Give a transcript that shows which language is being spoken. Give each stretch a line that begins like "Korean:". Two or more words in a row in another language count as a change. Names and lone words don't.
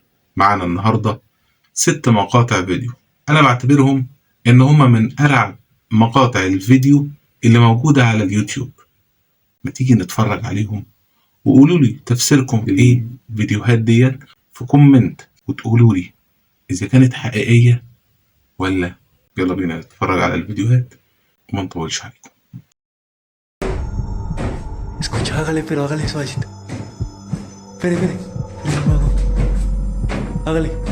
Arabic: معانا النهاردة 6 مقاطع فيديو، انا بعتبرهم ان هما من ارعب مقاطع الفيديو اللي موجودة على اليوتيوب. ما تيجي نتفرج عليهم وقولوا لي تفسيركم ايه الفيديوهات ديت في كومنت، وتقولوا لي اذا كانت حقيقية ولا. يلا بينا نتفرج على الفيديوهات وما نطولش عليكم.
Spanish: Escucha, hágale, pero hágale suavecito. Espere, espere. Espere, no hago. Hágale.